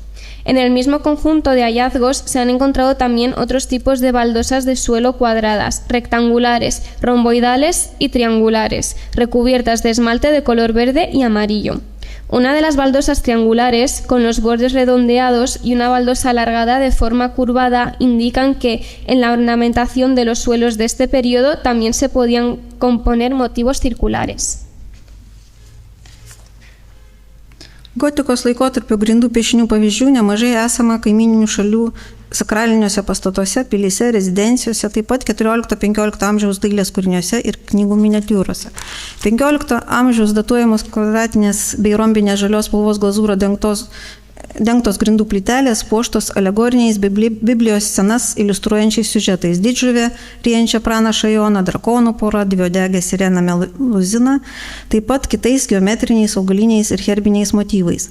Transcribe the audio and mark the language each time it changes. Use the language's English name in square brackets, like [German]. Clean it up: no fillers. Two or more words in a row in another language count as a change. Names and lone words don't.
[Spanish] En el mismo conjunto de hallazgos se han encontrado también otros tipos de baldosas de suelo cuadradas, rectangulares, romboidales y triangulares, recubiertas de esmalte de color verde y amarillo. Una de las baldosas triangulares, con los bordes redondeados, y una baldosa alargada de forma curvada indican que en la ornamentación de los suelos de este periodo también se podían componer motivos circulares. [Lithuanian] Gotikos laikotarpio grindų piešinių pavyzdžių nemažai esama kaimyninių šalių sakraliniuose pastatuose, pilyse, rezidencijose, taip pat 14-15 amžiaus dailės kūriniuose ir knygų miniatiūrose. 15 amžiaus datuojamos kvadratinės bei rombinės žalios spalvos glazūro dengtos grindų plytelės, puoštos alegoriniais Biblijos scenas iliustruojančiais siužetais: didžuvė, ryjančią pranašą Joną, drakonų pora, dviodegę sireną Meluziną, taip pat kitais geometriniais, augaliniais ir herbiniais motyvais.